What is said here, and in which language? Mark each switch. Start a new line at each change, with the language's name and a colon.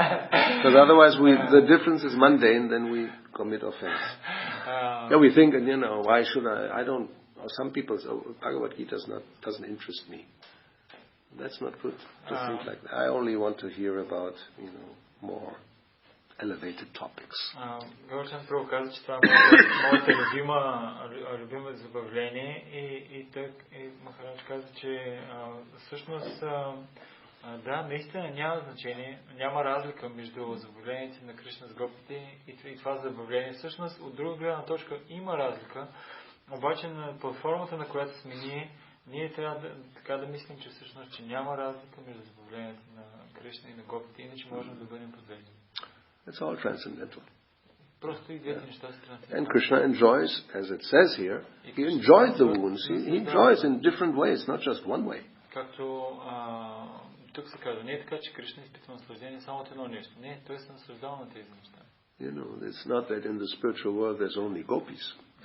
English: Because otherwise the difference is mundane, then we commit offense. We think, why should I don't, or some people say, Bhagavad Gita doesn't interest me. That's not good to think like that. I only want to hear about, more elevated topics.
Bulgarian: Гауравани Прабhu каза, че това е моето любимо забавление и Махарадж каза, че всъщност наистина няма значение, няма разлика между забавлението на Кришна с гопите и това забавление. Всъщност от друга гледна точка има разлика, обаче на платформата, на която сме ние трябва така да мислим, че всъщност че няма разлика между забавлението на Кришна и на гопите, иначе можем да бъдем подведени.
English: It's all transcendental. Yeah. And Krishna enjoys, as it says here, he enjoys the wounds. He enjoys in different ways, not just one way.
Bulgarian: Както тук се казва, не е така, че Кришна изпитва наслаждение само от едно нещо. Не, той се наслаждава на тези неща.
English: It's not that in the spiritual world there's only gopis.